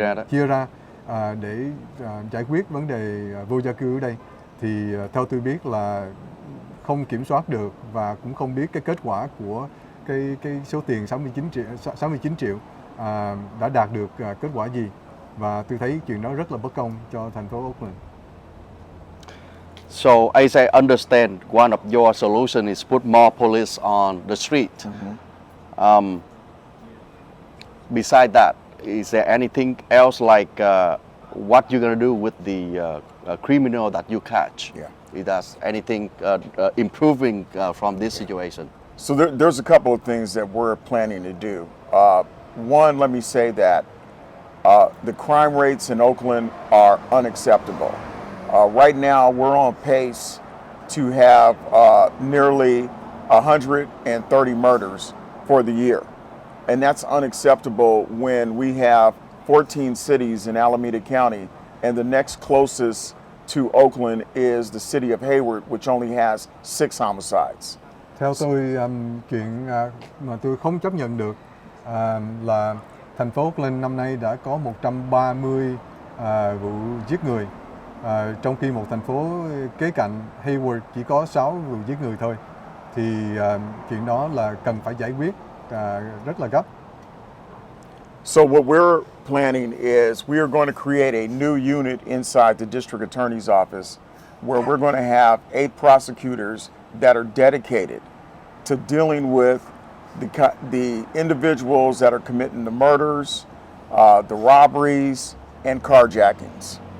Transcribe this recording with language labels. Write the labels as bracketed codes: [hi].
[vi] chia ra để giải quyết vấn đề vô gia cư ở đây, thì theo tôi biết là không kiểm soát được và cũng không biết cái kết quả của cái số tiền 69 triệu đã đạt được kết quả gì, và tôi thấy chuyện đó rất là bất công cho thành phố Oakland. [en] So as I understand, one of your solution is put more police on the street. Besides that, is there anything else like what you're going to do with the criminal that you catch? Yeah. Is there anything improving from this situation? So there's a couple of things that we're planning to do. One, let me say that the crime rates in Oakland are unacceptable. Right now, we're on pace to have nearly 130 murders for the year. And that's unacceptable when we have 14 cities in Alameda County, and the next closest to Oakland is the city of Hayward, which only has 6 homicides. [vi] Theo tôi, chuyện mà tôi không chấp nhận được là thành phố Oakland năm nay đã có 130 vụ giết người, trong khi một thành phố kế cạnh Hayward chỉ có 6 vụ giết người thôi. Thì chuyện đó là cần phải giải quyết rất là gấp. [en] So what we're planning is we are going to create a new unit inside the district attorney's office where we're going to have 8 prosecutors that are dedicated to dealing with the individuals that are committing the murders, the robberies, and carjackings.